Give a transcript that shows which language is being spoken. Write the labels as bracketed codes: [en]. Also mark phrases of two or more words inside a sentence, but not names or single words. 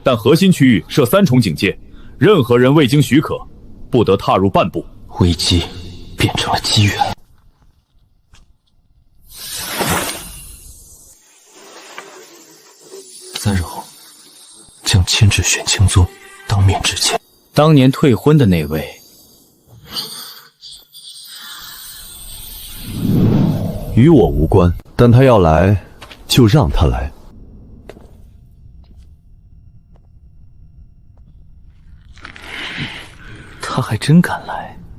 [zh] 但核心區域設3重警戒，任何人未經許可，不得踏入半步。危機變成了機緣。3日後，將牽制玄清宗，當面致歉。当年退婚的那位，与我无关，但他要来，就讓他來。他還真敢來。